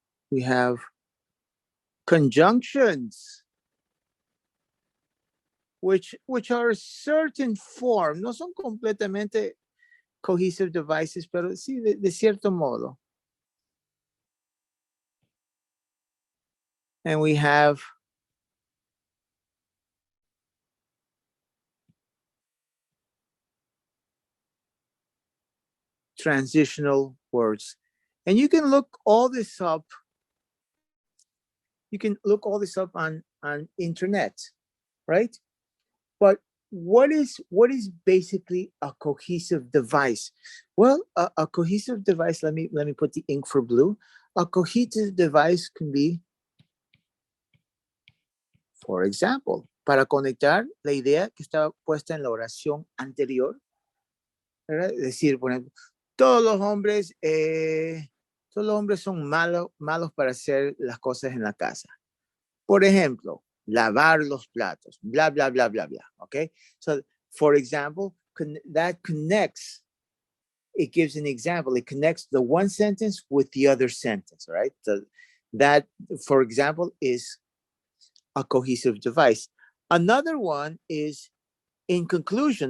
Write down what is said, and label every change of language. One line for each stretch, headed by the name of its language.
English: We have conjunctions, which are a certain form.
Spanish: No son completamente cohesive devices, pero sí de cierto modo.
English: And we have transitional words. And you can look all this up. You can look all this up on internet, right? But what is basically a cohesive device? Well, a cohesive device, let me put the ink for blue. A cohesive device can be, for example,
Spanish: para conectar la idea que estaba puesta en la oración anterior, ¿verdad? Es decir, por ejemplo, todos los hombres son malos para hacer las cosas en la casa. Por ejemplo, lavar los platos, blah, blah, blah, blah, blah. Okay.
English: So, for example, that connects, it gives an example. It connects the one sentence with the other sentence, right? So that, for example, is a cohesive device. Another one is in conclusion.